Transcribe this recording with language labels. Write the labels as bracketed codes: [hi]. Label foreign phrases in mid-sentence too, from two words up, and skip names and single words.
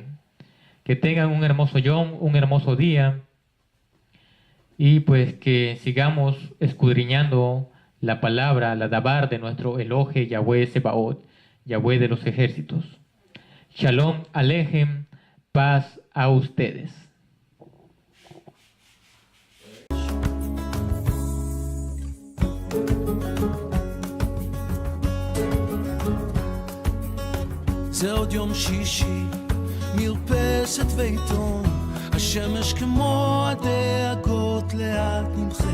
[es] Que tengan un hermoso yom, un hermoso día, y pues que sigamos escudriñando la palabra, la dabar de nuestro [he] Elohe Yahweh Sebaot, [es] Yahweh de los ejércitos. [he] Shalom Alejem, [es] paz a ustedes. [he] זה עוד יום שישי, מרפסת ועיתון, השמש כמו הדאגות לאט נמחה.